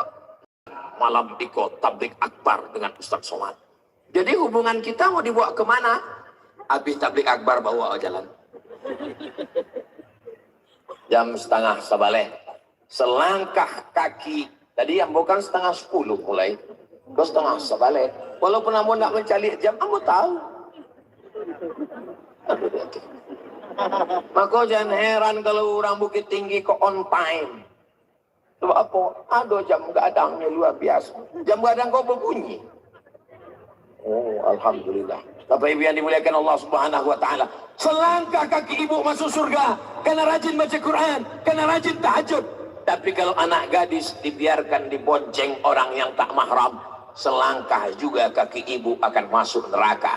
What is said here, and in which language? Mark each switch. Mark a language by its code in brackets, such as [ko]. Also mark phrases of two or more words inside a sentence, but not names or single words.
[id] Malam ikut tablik akbar dengan Ustaz Somad. Jadi hubungan kita mau dibawa kemana? Habis tablik akbar bawa jalan. [min] Jam setengah sabale, selangkah kaki. [id] Tadi yang bukan setengah 10 mulai, ke [min] setengah sabale. [id] Walaupun [min] ambo nak [id] mencari jam, ambo tahu. Maka jangan heran kalau orang Bukit Tinggi kok on time. Sebab apa? Ada jam gadangnya luar biasa. Jam gadang kok berbunyi. Oh, alhamdulillah. Bapak Ibu yang dimuliakan [ar] Allah Subhanahu wa taala, [id] selangkah kaki ibu masuk surga karena rajin baca Quran, karena rajin tahajud. Tapi kalau anak gadis dibiarkan dibonceng orang yang tak mahram, selangkah juga kaki ibu akan masuk neraka.